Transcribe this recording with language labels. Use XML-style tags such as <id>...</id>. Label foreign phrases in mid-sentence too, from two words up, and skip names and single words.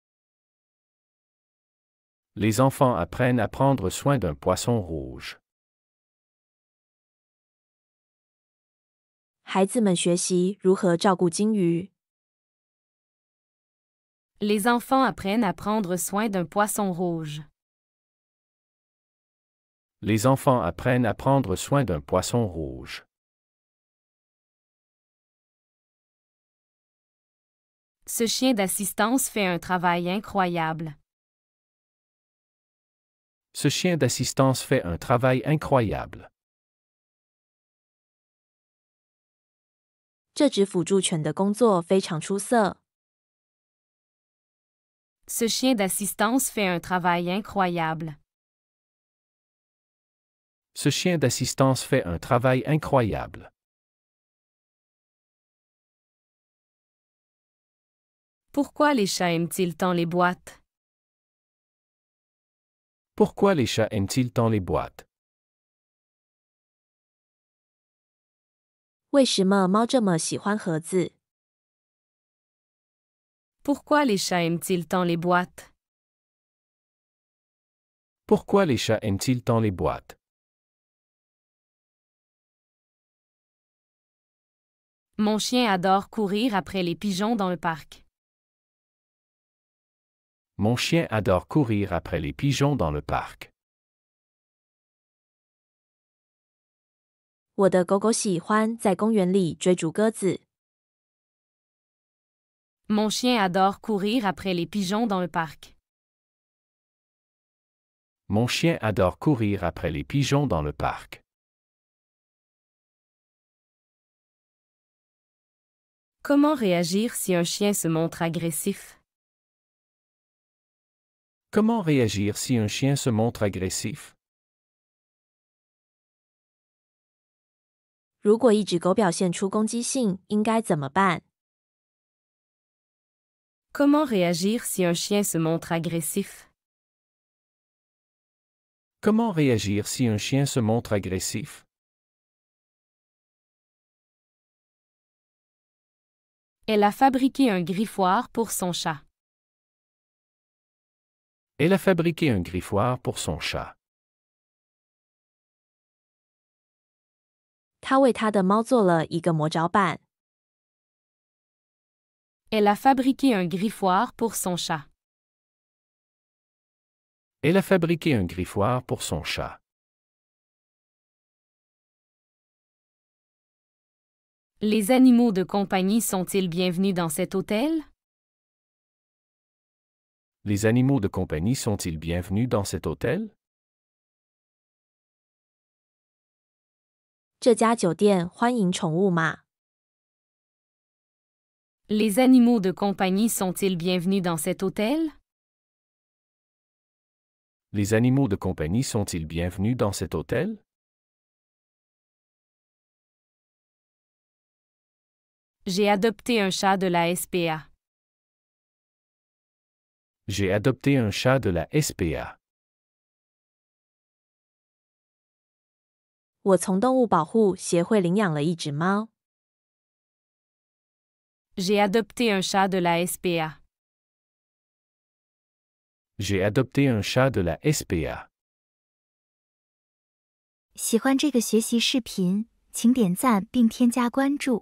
<fr>Les enfants apprennent à prendre soin d'un poisson rouge.</fr> <zh>孩子们学习如何照顾金鱼。</zh> <fr>Les enfants apprennent à prendre soin d'un poisson rouge. Les enfants apprennent à prendre soin d'un poisson rouge. Ce chien d'assistance fait un travail incroyable. Ce chien d'assistance fait un travail incroyable.</fr> <zh>这只辅助犬的工作非常出色。</zh> <fr>Ce chien d'assistance fait un travail incroyable. Ce chien d'assistance fait un travail incroyable. Pourquoi les chats aiment-ils tant les boîtes? Pourquoi les chats aiment-ils tant les boîtes?</fr> <zh>为什么猫这么喜欢盒子？</zh> <fr>Pourquoi les chats aiment-ils tant les boîtes? Pourquoi les chats aiment-ils tant les boîtes? Mon chien adore courir après les pigeons dans le parc. Mon chien adore courir après les pigeons dans le parc.</fr> <zh>我的狗狗喜欢在公园里追逐鸽子。</zh> <fr>Mon chien adore courir après les pigeons dans le parc. Mon chien adore courir après les pigeons dans le parc. Comment réagir si un chien se montre agressif? Comment réagir si un chien se montre agressif?</fr> <zh>如果一只狗表现出攻击性，应该怎么办？</zh> <fr>Comment réagir si un chien se montre agressif? Comment réagir si un chien se montre agressif? Elle a fabriqué un griffoir pour son chat. Elle a fabriqué un griffoir pour son chat.</fr> <zh>他为他的猫做了一个魔爪板。</zh> <fr>Elle a fabriqué un griffoir pour son chat. Elle a fabriqué un griffoir pour son chat. Les animaux de compagnie sont-ils bienvenus dans cet hôtel? Les animaux de compagnie sont-ils bienvenus dans cet hôtel?</fr> <zh>这家酒店欢迎宠物吗？</zh> <fr>Les animaux de compagnie sont-ils bienvenus dans cet hôtel? Les animaux de compagnie sont-ils bienvenus dans cet hôtel? J'ai adopté un chat de la SPA. J'ai adopté un chat de la SPA.</fr> <zh>我从动物保护协会领养了一只猫。</zh> <fr>J'ai adopté un chat de la SPA. J'ai adopté un chat de la SPA.</fr> <zh>喜欢这个学习视频，请点赞并添加关注。</zh>